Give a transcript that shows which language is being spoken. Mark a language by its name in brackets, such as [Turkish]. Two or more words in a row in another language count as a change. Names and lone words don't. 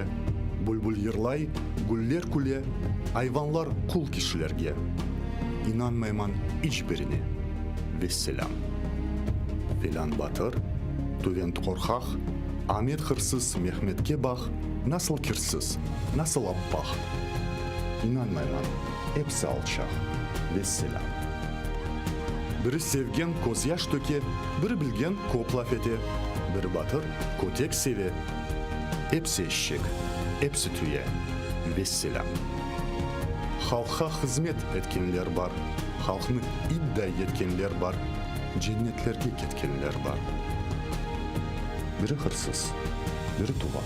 [Crimean Tatar] Bulbul yırlay, güller küle. Hayvanlar kul kişilerge. İnanmayman hiçbirine. Vesselam. Filan batır, tüvent korkak. Ahmet hırsız, Mehmet'ke bak. Nasıl kirsіз, nasıl appaq. İnanmayman, hepsi alçaq. Vesselam. Biri sevgen koz yaş töke, biri bilgen kop laf ete, biri batır kotek seve. Hepsi eşek, hepsi tüye. Vesselam. Halka hizmet etkenler var, halkını iddia etkenler var, cennetlerge ketkenler var. Biri hırsız, biri tuvar.